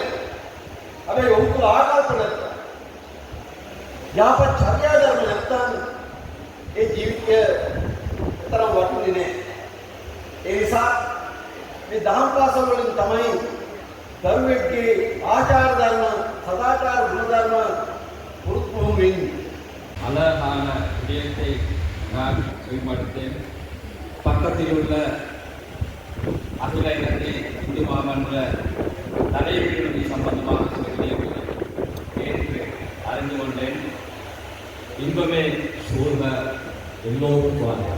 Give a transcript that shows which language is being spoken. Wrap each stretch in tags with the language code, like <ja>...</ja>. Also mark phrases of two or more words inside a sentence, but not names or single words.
<si>හැබැයි ඔහු තුළ ආකල්ප නැත්නම් යහපත් චර්යා ධර්ම නැත්නම් ඒ ජීවිතය තරම් වටින්නේ නැහැ. ඒ නිසා මේ දහම් පාසල් වලින් තමයි දරුවෙක්ගේ ආචාර ධර්ම, සදාචාර ගුණ ධර්ම පුරුදු වෙන්නේ.</si> <ta>அழகான விடயத்தை நான் வெளிப்படுத்தேன். பக்கத்தில் உள்ள அகில இலங்கை இந்து மாமன்ற நடைமுறை சம்பந்தமாக சில விடயங்களை கேட்டு அறிந்து கொண்டேன். இன்பமே சூழ்ந்த எல்லோரும் வாழ்ந்தார்.</ta>